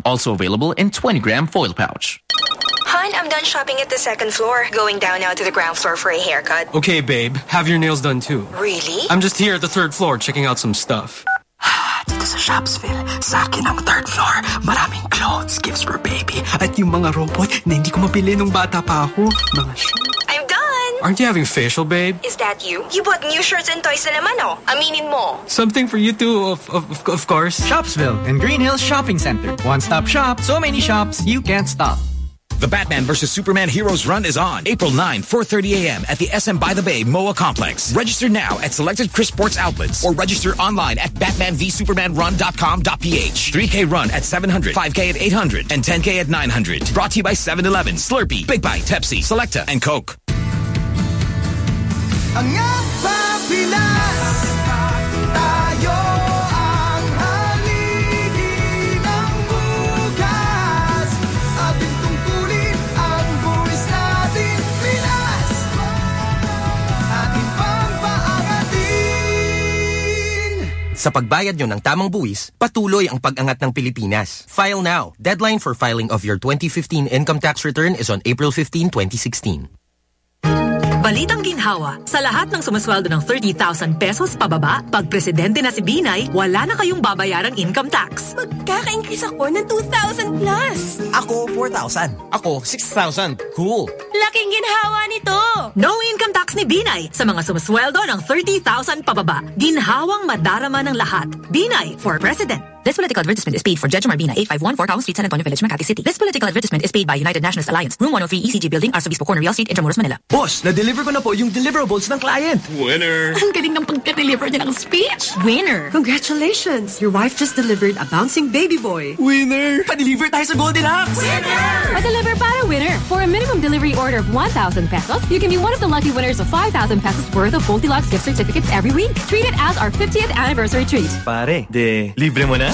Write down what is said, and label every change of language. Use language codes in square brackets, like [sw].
[en] Also available in 20-gram foil pouch. Hun, I'm done shopping at the second floor. Going down now to the ground floor for a haircut. Okay, babe, have your nails done too. Really? I'm just here at the third floor checking out some stuff. [tl] Dito sa Shopsville, sa akin ang third floor. Maraming [en] clothes, gifts for baby. [tl] At yung mga robot na hindi ko mapili nung bata pa ako. Mga [en] aren't you having facial, babe? Is that you? You bought new shirts and toys [tl] na naman, oh. Aminin mo. [en] Something for you too, of course. Shopsville and Green Hills Shopping Center. One-stop shop, so many shops, you can't stop. The Batman vs. Superman Heroes Run is on April 9, 4:30 a.m. at the SM by the Bay MOA Complex. Register now at selected Chris Sports outlets or register online at batmanvsupermanrun.com.ph. 3K run at 700, 5K at 800, and 10K at 900. Brought to you by 7-Eleven, Slurpee, Big Bite, Pepsi, Selecta, and Coke. [tl] Ang Pilas, tayo ang haligi ng bukas. Ating tungkulin ang buwis natin, Pilas, ating pampaangatin. Sa pagbayad nyo ng tamang buwis, patuloy ang pag-angat ng Pilipinas. [en] File now. Deadline for filing of your 2015 income tax return is on April 15, 2016. [tl] Balitang ginhawa, sa lahat ng sumasweldo ng 30,000 pesos pababa, pag presidente na si Binay, wala na kayong babayarang income tax. Magkaka-increase ako ng 2,000 plus. Ako, 4,000. Ako, 6,000. Cool. Laking ginhawa nito. [en] No income tax [tl] ni Binay sa mga sumasweldo ng 30,000 pababa. Ginhawang madarama ng lahat. [en] Binay for President. This political advertisement is paid for Jejomar Bina, 851 Forcao Street, San Antonio Village, Makati City. This political advertisement is paid by United Nationalist Alliance, Room 103 ECG Building, Arsobispo Corner, Real Street, Intramuros, Manila. [tl] Boss, na-deliver ko na po yung deliverables ng client. [en] Winner! [tl] Ang galing ng pagka-deliver niya ng speech. [en] Winner! Congratulations! Your wife just delivered a bouncing baby boy. Winner! [tl] Pa-deliver tayo sa Goldilocks! [en] Winner! [tl] Pa-deliver para winner! [en] For a minimum delivery order of 1,000 pesos, you can be one of the lucky winners of 5,000 pesos worth of Goldilocks gift certificates every week. Treat it as our 50th anniversary treat. [tl] Pare, de libre mo na.